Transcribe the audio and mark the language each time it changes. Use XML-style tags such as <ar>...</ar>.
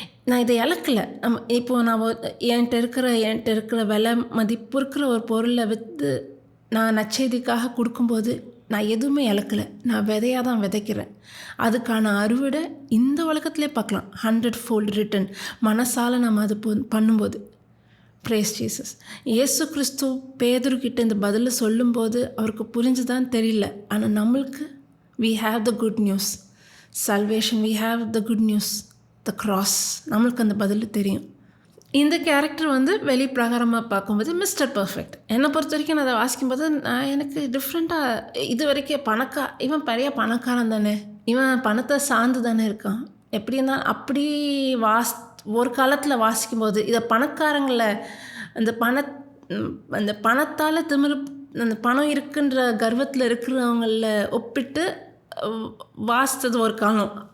<ta>நான் இதை இழக்கலை. இப்போது நான் என்கிட்ட இருக்கிற விலை மதிப்பு இருக்கிற ஒரு பொருளை விற்று நான் நற்செய்திக்காக கொடுக்கும்போது நான் எதுவுமே இழக்கலை. நான் விதையாக தான் விதைக்கிறேன். அதுக்கான அறுவடை இந்த உலகத்திலே பார்க்கலாம். 100-fold return. மனசால் நம்ம அது பண்ணும்போது. Brace Jesus. இயேசு கிறிஸ்து பேதுருக்கிட்ட இந்த பதிலை சொல்லும்போது அவருக்கு புரிஞ்சுதான் தெரியல. ஆனால் நம்மளுக்கு</ta> <en>we have the good news. Salvation, we have the good news. The cross.</en> <ta>நம்மளுக்கு அந்த பதில் தெரியும். இந்த கேரக்டர் வெளிப்பிரகாரமாக பார்க்கும்போது மிஸ்டர் பர்ஃபெக்ட். என்னை பொறுத்த வரைக்கும் நான் அதை வாசிக்கும்போது எனக்கு டிஃப்ரெண்ட்டாக இது வரைக்கும் இவன் பெரிய பணக்காரன் தானே, இவன் பணத்தை சார்ந்து தானே இருக்கான், எப்படி இருந்தாலும் அப்படி ஒரு காலத்தில் வாசிக்கும்போது இதை பணக்காரங்களை அந்த பணத்தால் அந்த பணம் இருக்குன்ற கர்வத்தில் இருக்கிறவங்கள ஒப்பிட்டு வாசித்தது ஒரு காலம்.</ta>